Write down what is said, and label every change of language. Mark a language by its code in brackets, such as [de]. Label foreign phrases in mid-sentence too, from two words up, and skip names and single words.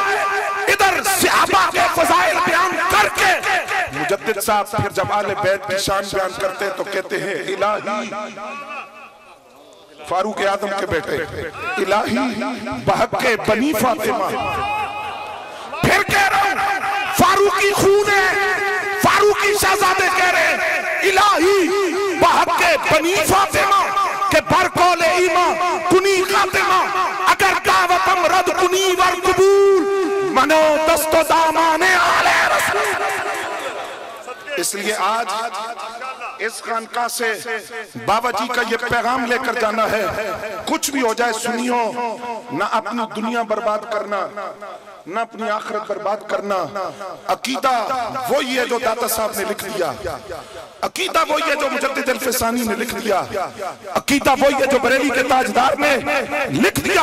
[ur] ادھر صحابہ کے فضائل بیان کر کے مجدد صاحب پھر جب اہل بیت کی شان بیان کرتے ہیں تو کہتے ہیں الہی فاروق اعظم کے بیٹے، [fa] الہی بحق بنی فاطمہ. [ur] پھر کہہ رہا ہوں فاروقی خون ہے، فاروقی شہزادے کہہ رہے ہیں [fa] الہی بحق بنی فاطمہ کہ برکول ایمان کنی خاتمہ. اگر دعوتم رد کنی ور قبول منو دست و دامان آل رسول. [ur] اس لیے آج اس خانقاہ سے بابا جی کا یہ پیغام لے کر جانا ہے، کچھ بھی ہو جائے سنیو، نہ اپنی دنیا برباد کرنا، نہ اپنی آخرت برباد کرنا. عقیدہ وہی ہے جو داتا صاحب نے لکھ دیا، عقیدہ وہی ہے جو مجدد الفسانی نے لکھ دیا، عقیدہ وہی ہے جو بریلی کے تاجدار نے لکھ دیا.